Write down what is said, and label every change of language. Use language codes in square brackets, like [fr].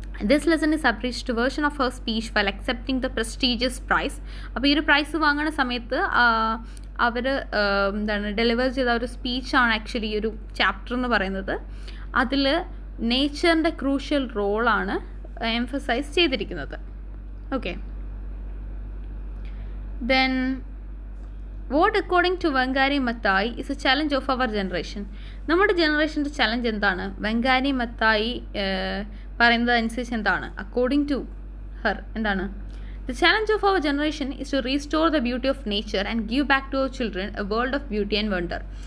[en] This lesson is abridged version of her speech while accepting the prestigious prize. [ml] അപ്പോൾ ഈ ഒരു price വാങ്ങുന്ന സമയത്ത് അവർ ഡെലിവർ ചെയ്ത ഒരു സ്പീച്ചാണ് ആക്ച്വലി ഈ ഒരു ചാപ്റ്റർ എന്ന് പറയുന്നത്. അതിൽ നേച്ചറിൻ്റെ ക്രൂഷ്യൽ റോളാണ് എംഫസൈസ് ചെയ്തിരിക്കുന്നത്. [en] Okay, then what according to Wangari Maathai is a challenge of our generation. [ml] നമ്മുടെ ജനറേഷൻ്റെ ചലഞ്ച് എന്താണ്? വങ്കാരി മത്തായി പറയുന്നത് അനുസരിച്ച് എന്താണ്? [en] According to her എന്താണ്? The challenge of our generation is to restore the beauty of nature and give back to our children a world of beauty and wonder.